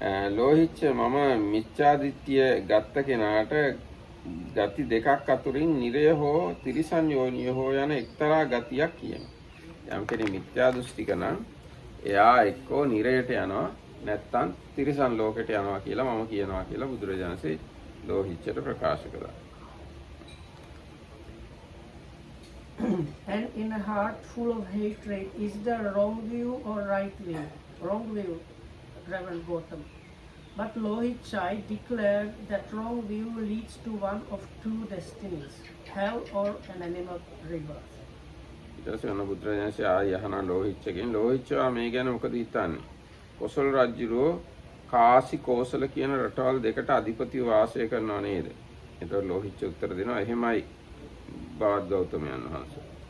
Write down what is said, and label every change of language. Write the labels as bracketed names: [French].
[Sinhala] ලෝහිච්ච මම මිත්‍යා දිට්ඨිය ගත්ත කෙනාට ගති දෙකක් අතුරින් නිරය හෝ තිරිසන් යෝනිය හෝ යන එක්තරා ගතියක් කියනවා. යම් කෙනෙක් මිත්‍යා දෘෂ්ටික නම් එයා එක්කෝ නිරයට යනවා නැත්නම් තිරිසන් ලෝකයට යනවා කියලා මම කියනවා කියලා බුදුරජාණන්සේ ලෝහිච්චට ප්‍රකාශ කළා. [English] And in a heart full of hatred, is there wrong view or right view? Wrong view, Reverend Gautama. But Lohicca declared that wrong view leads to one of two destinies, hell or an animal rebirth. [Sinhala] ඊට පස්සේ අන්න බුදුරජාණන්සේ ආය අහන ලෝහිච්චගෙන් ලෝහිච්චා මේ ගැන මොකද හිතන්නේ? කොසල් රජුරෝ කාසි කෝසල කියන රටවල් දෙකට අධිපතිව වාසය කරනවා නේද? ඒතකොට ලෝහිච්ච උත්තර දෙනවා එහෙමයි බවත් ගෞතමයන් වහන්සේ.